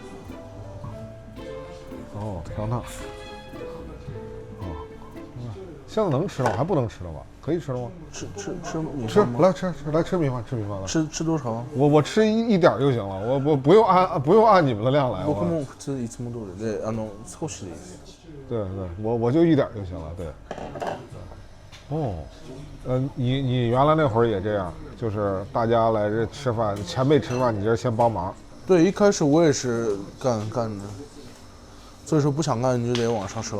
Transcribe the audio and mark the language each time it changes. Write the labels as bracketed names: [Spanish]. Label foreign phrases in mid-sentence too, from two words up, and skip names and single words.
[Chinese] 哦，调烫。哦，现在能吃了吗？还不能吃了吧？可以吃了吗？吃米吃饭吗？来吃米饭，吃米饭了。吃多少？我吃一点就行了，我不用按你们的量来。 [Japanese] 僕も普通いつも通りで少しでいい。 [Chinese] 对，我就一点就行了。对。哦，你原来那会儿也这样，就是大家来这吃饭，前辈吃饭，你这先帮忙。对，一开始我也是干着，所以说不想干你就得往上升。